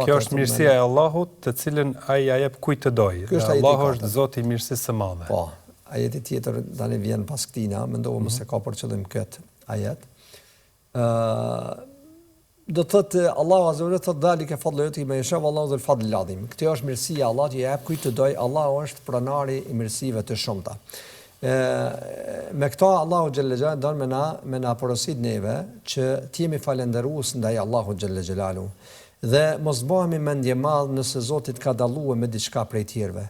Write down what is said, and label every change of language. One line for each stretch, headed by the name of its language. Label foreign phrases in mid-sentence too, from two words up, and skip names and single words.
Albanian: Kjo është mirësia e Allahut, të cilën ai ja jep kujt të doj. Allahu është Zoti i mirësisë së madhe. Po. Ajeti tjetër tani vjen pas këtina, mendova mos e ka për qëllim këtë ajet. Do thotë Allahu
Arabic: عز وجل
Albanian: thotë
Arabic: ذلك فضل من يشاء والله ذو الفضل العظيم.
Albanian: Kjo është mirësia e Allahut, i jep kujt të doj. Allahu është pronari i mirësive të shumta. Me këto Allahu
Arabic: جل جلاله
Albanian: don me na porosit neve që të jemi falëndërues ndaj Allahu
Arabic: جل جلاله
Albanian: dhe mos bëhemi mendje madh nëse Zoti ka dalluar me diçka prej tjerëve.